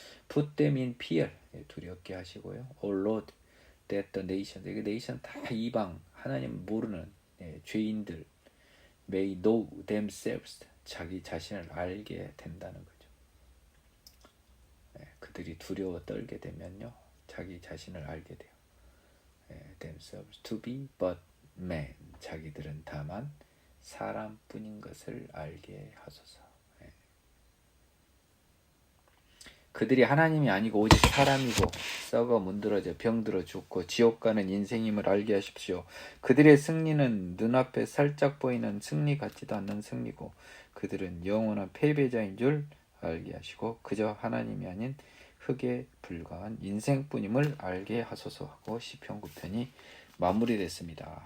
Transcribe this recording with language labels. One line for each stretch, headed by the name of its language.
English: Put them in fear.
Korean: 두렵게 하시고요.
English: O Lord, that the nation.
Korean: 이 네이션 다 이방 하나님 모르는 죄인들
English: may know themselves.
Korean: 자기 자신을 알게 된다는 거죠. 그들이 두려워 떨게 되면요, 자기 자신을 알게 돼요.
English: themselves to be but men.
Korean: 자기들은 다만 사람뿐인 것을 알게 하소서. 그들이 하나님이 아니고 오직 사람이고 썩어 문드러져 병들어 죽고 지옥 가는 인생임을 알게 하십시오. 그들의 승리는 눈앞에 살짝 보이는 승리 같지도 않는 승리고 그들은 영원한 패배자인 줄 알게 하시고 그저 하나님이 아닌 흙에 불과한 인생뿐임을 알게 하소서 하고 시편 9편이 마무리됐습니다.